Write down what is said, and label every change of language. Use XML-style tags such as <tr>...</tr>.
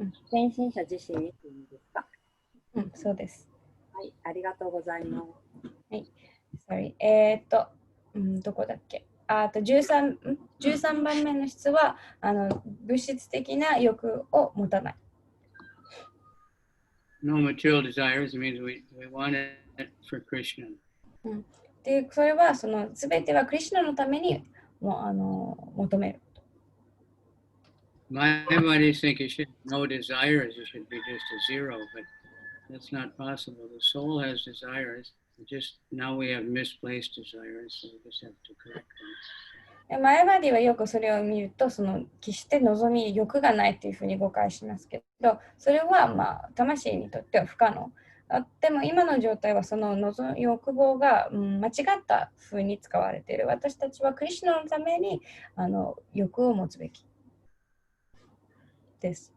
<ja>献身者自身にという意味ですか？そうです。はい、ありがとうございます。はい。Sorry。どこだっけあと13番目の質は物質的な欲を持たない。</ja> <en>No material desires means we want it for Krishna.</en> <ja>で、それはその全てはクリシュナのためにも求める。</ja> <en>Everybody think you should no desires, you should be just a zero, but that's not possible. The soul has desires. Just now we have misplaced desires, so we just have to correct them.</en> <ja>前まではよくそれを見ると、その決して望み、欲がないというふうに誤解しますけど、それは魂にとっては不可能。でも今の状態はその欲望が間違ったふうに使われている。私たちはクリシュナのために欲を持つべきです。</ja>